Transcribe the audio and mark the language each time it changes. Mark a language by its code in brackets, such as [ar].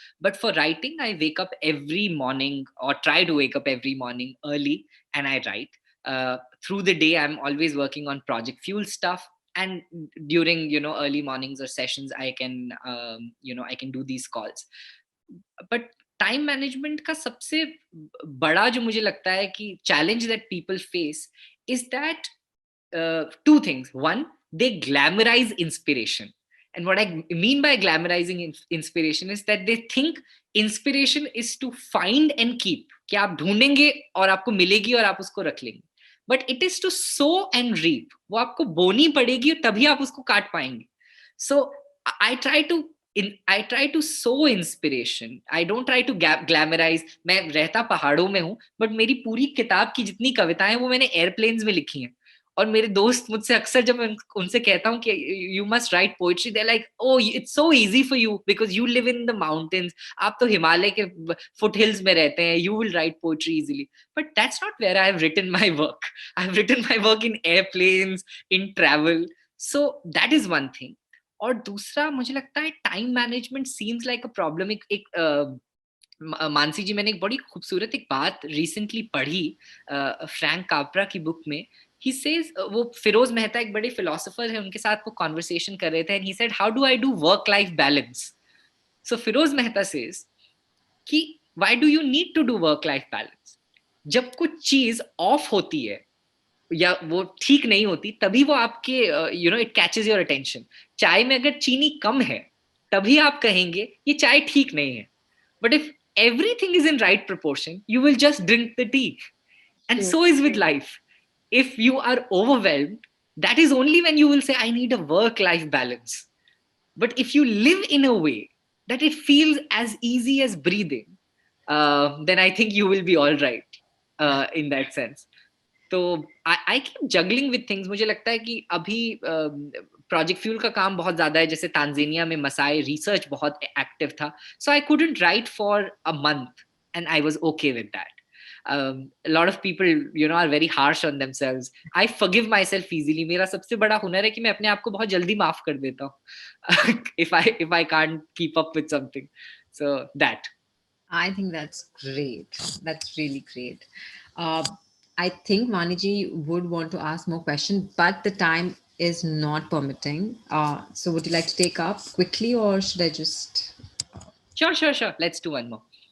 [en] But for writing, I wake up every morning, or try to wake up every morning early, and I write. Through the day, I'm always working on Project Fuel stuff. And during, early mornings or sessions, I can, I can do these calls. [hi] But time management का सबसे बड़ा जो मुझे लगता है कि challenge [en] That people face is that 2 things. One, they glamorize inspiration. And what I mean by glamorizing inspiration is that they think inspiration is to find and keep. [hi] कि आप ढूंढेंगे और आपको मिलेगी और आप उसको रख लेंगे. [en] But it is to sow and reap. [hi] वो आपको बोनी पड़ेगी और तभी आप उसको काट पाएंगे. [en] So I try to sow inspiration. I don't try to glamorize. [hi] मैं रहता पहाड़ों में हूँ, but मेरी पूरी किताब की जितनी कविताएं वो मैंने एयरप्लेन्स में लिखी हैं. और मेरे दोस्त मुझसे अक्सर जब मैं उनसे कहता हूँ कि [en] you must write poetry, they're like, oh, it's so easy for you because you live in the mountains. [hi] आप तो हिमालय के foothills में रहते हैं. [en] You will write poetry easily. But that's not where I've written my work. I've written my work in airplanes, in travel. So that is one thing. [hi] और दूसरा मुझे लगता है [en] Time management seems like a problem. [hi] एक मानसी जी, मैंने एक बड़ी खूबसूरत एक बात रिसेंटली पढ़ी फ्रैंक कापरा की बुक में. [en] he says, [hi] वो फिरोज मेहता एक बड़े फिलोसोफर है, उनके साथ वो कॉन्वर्सेशन कर रहे थे, [en] And he said, how do I do work life balance? So Firoz Mehta says कि why do you need to do work life balance? [hi] जब कुछ चीज ऑफ होती है या वो ठीक नहीं होती, तभी वो आपके [en] You know it catches your attention. [hi] चाय में अगर चीनी कम है तभी आप कहेंगे ये चाय ठीक नहीं है. [en] But if everything is in right proportion, you will just drink the tea. And so is with life. If you are overwhelmed, that is only when you will say, I need a work-life balance. But if you live in a way that it feels as easy as breathing, then I think you will be all right in that sense. तो I keep juggling with things. [hi] मुझे लगता है कि अभी project fuel का काम बहुत ज्यादा है. जैसे तांजानिया में मसाई रिसर्च बहुत एक्टिव था, [en] so I couldn't write for a month and I was okay with that. A lot of people, you know, are very harsh on themselves. I forgive myself easily. [hi] मेरा सबसे बड़ा हुनर है कि मैं अपने आप को बहुत जल्दी माफ कर देता हूँ [en] if I can't keep up with something. So that. I think that's great. That's really great. I think Vaniji would want to ask more questions, but the time is not permitting. So would you like to take up quickly, or should I just? Sure. Let's do one more.